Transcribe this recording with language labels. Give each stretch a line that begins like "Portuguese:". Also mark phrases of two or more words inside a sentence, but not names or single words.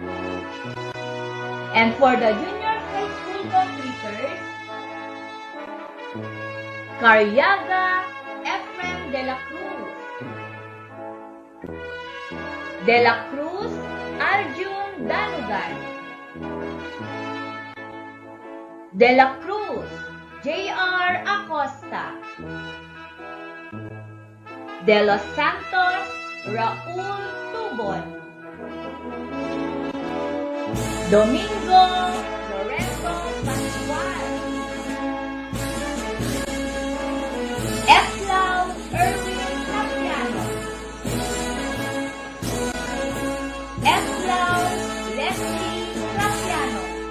English: And for the junior high school completers, Caryaga Efren de la Cruz, De la Cruz Arjun Danugan, De la Cruz J.R. Acosta, De los Santos Raul Tubon, Domingo Lorenzo Pascual, Eslau Erwin Capiano, Eslau Leslie Capiano,